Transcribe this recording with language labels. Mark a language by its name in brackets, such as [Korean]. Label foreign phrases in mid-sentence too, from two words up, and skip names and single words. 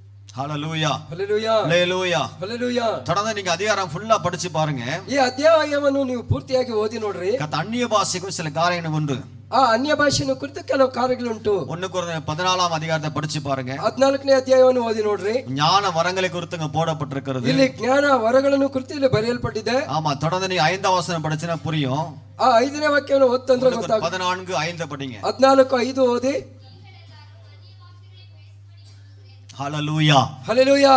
[Tamil] ஹalleluya [Kannada] ಹಲ್ಲೆಲೂಯಾ [Tamil] ஹalleluya [Kannada] ಹಲ್ಲೆಲೂಯಾ. [Tamil] தொடர்ந்து நீங்க அதிகாரம் ஃபுல்லா படிச்சு பாருங்க. [Kannada] ಈ ಅಧ್ಯಾಯವನ್ನು ನೀವು ಪೂರ್ತಿಯಾಗಿ ಓದಿ ನೋಡ್ರಿ. [Tamil] கத்த அந்நிய பாஷைக்கு சில காரியங்கள் உண்டு. [Kannada] ಆ ಅನ್ಯ ಭಾಷೆಯನ್ನು ಕುರಿತು ಕೆಲವು ಕಾರ್ಯಗಳುಂಟು. [Tamil] 1 கொரிந்தியர் 14ஆம் அதிகாரத்தை படிச்சு பாருங்க. [Kannada] 14ನೇ ಅಧ್ಯಾಯವನ್ನು ಓದಿ ನೋಡ್ರಿ. [Tamil] ஞான வரங்களை குறித்து போடப்பட்டிருக்கிறது. [Kannada] ಇಲ್ಲಿ ಜ್ಞಾನ ವರಗಳನ್ನು ಕುರಿತು ಇಲ್ಲಿ ಬರೆಯಲ್ಪಟ್ಟಿದೆ. [Tamil] ஆமா, தொடர்ந்து நீ 5ஆம் வசனம் படிச்சினா புரியும். [Kannada] ಆ 5ನೇ ವಾಕ್ಯವನ್ನು ಓದ್ತಂದ್ರೆ ಗೊತ್ತಾಗುತ್ತೆ. [Tamil] 14:5 படிங்க. [Kannada] 14:5 ಓದಿ. [Tamil] ஹalleluya ஹalleluya.